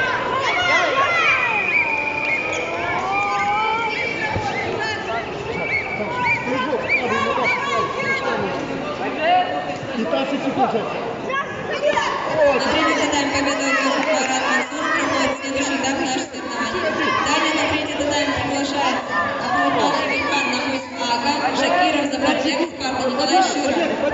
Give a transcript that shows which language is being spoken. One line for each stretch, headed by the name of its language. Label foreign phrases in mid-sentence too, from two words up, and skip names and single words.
Russian: Третий тайм победу одержит Марат Мансур, проходит следующий этап наших соревнований. Далее на третий тайм приглашается Абдулхан Эмельхан, Намус Ага, Шакиров, Забарджек, Спарта Николай Шура.